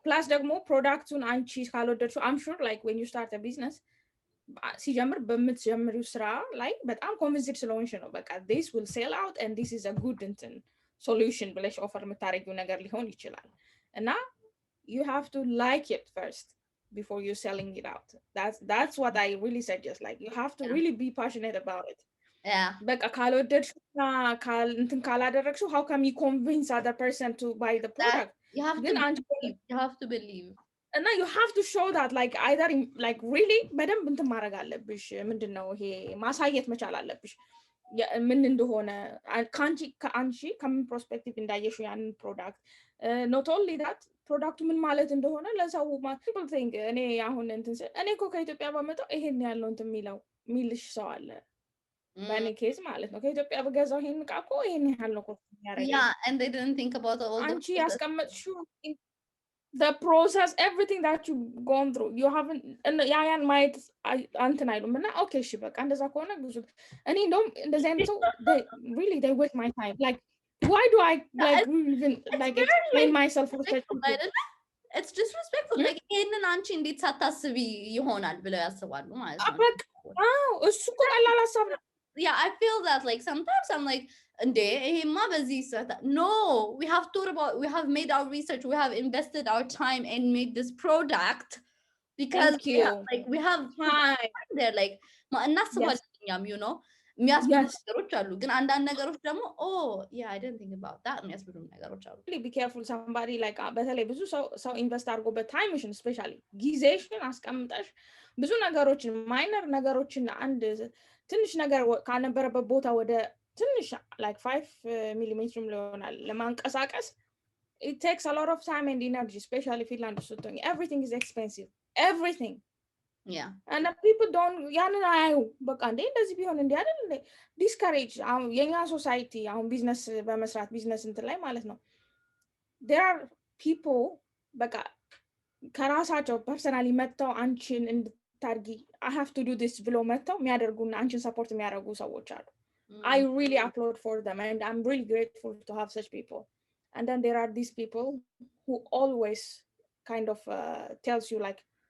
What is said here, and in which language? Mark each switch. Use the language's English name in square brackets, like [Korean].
[English] Plus [Amharic] ደግሞ ፕሮዳክቱን አንቺ ካልወደድሽው [English] I'm sure like when you start a business [Amharic] ሲጀምር በምትጀምሪው ስራ ላይ በጣም ኮንቪንስድ ስለሆንሽ ነው በቃ [English] this will sell out and this is a good እንትን solution [Amharic] ብለሽ ኦፈር የምታደርጊው ነገር ሊሆን ይችላል እና [English] you have to like it first before you're selling it out. That's what I really suggest. Like you have to yeah really be passionate about it. yeah [Amharic] በቃ ካልወደድሽውና እንትን ካላደረግሽው [English] how come you convince other person to buy the that product? you have to [Amharic] ግን አንቺ [English] believe you have to believe [Amharic] እና [English] you have to show that like either like really [Amharic] በደንብ እንትን ማድረግ አለብሽ ምንድን ነው ይሄ ማሳየት መቻል አለብሽ ምን እንደሆነ ከአንቺ ከምን ፕሮስፔክቲቭ እንዳየሽው ያንን ፕሮዳክት [English] not only that [Amharic] ፕሮዳክቱ ምን ማለት እንደሆነ ለሰው [English] people think [Amharic] እኔ አሁን እንትን እኔ እኮ ከኢትዮጵያ ባመጣው ይሄን ያለው እንትን የሚልሽ ሰው አለ በእኔ ኬዝ ማለት ነው ከኢትዮጵያ በገዛው ይሄን ዕቃ እኮ ይሄን ያህል ነው የሚያደርገኝ [English] yeah and they didn't think about all the [Amharic] አንቺ ያስቀመጥሽው [English] the process everything that you've gone through you haven't [Amharic] ያን ማየት አንትን አይሉም እና ኦኬ እሺ በቃ እንደዛ ከሆነ ብዙ እኔ እንደውም እንደዚህ አይነት ሰው [English] really they waste my time like why do I like even like explain myself for such people it's disrespectful like [Amharic] ይሄንን አንቺ እንዴት ሳታስቢ ይሆናል ብለው ያስባሉ ማለት ነው በቃ እሱ እኮ ቀላል ሀሳብ ነው [English] yeah I feel that like sometimes I'm like [Amharic] እንዴ ይሄማ በዚህ [English] no we have thought about we have made our research we have invested our time and made this product because we have time there like እናስባለን you know [Amharic] የሚያስብሉ ነገሮች አሉ ግን አንዳንድ ነገሮች ደግሞ [English] yeah I didn't think about that [Amharic] የሚያስብሉ ነገሮች አሉ [English] be careful somebody like [Amharic] በተለይ ብዙ ሰው ኢንቨስት አድርጎበት ታይምሽን ስፔሻሊ ጊዜሽን አስቀምጠሽ ብዙ ነገሮችን ማይነር ነገሮችን አንድ ትንሽ ነገር ካነበረበት ቦታ ወደ ትንሽ like 5 ሚሊሜትር ሊሆናል ለማንቀሳቀስ [English] it takes a lot of time and energy especially [Amharic] Finland ስትሆኝ [English] everything is expensive everything yeah and people don't [Amharic] ያንን አያዩ በቃ እንዴ እንደዚህ ቢሆን እንዴ አይደል እንዴ ዲስከሬጅ አሁን የኛ ሶሳይቲ አሁን ቢዝነስ በመስራት ቢዝነስ እንትን ላይ ማለት ነው [English] there are people [Amharic] በቃ ከራሳቸው ፐርሰናሊ መጥተው አንቺን እንድታርጊ [English] I have to do this [Amharic] ብሎ መጥተው የሚያደርጉና አንቺን ሰፖርት የሚያደርጉ ሰዎች አሉ [English] I really applaud for them and I'm really grateful to have such people and then there are these people who always kind of tells you like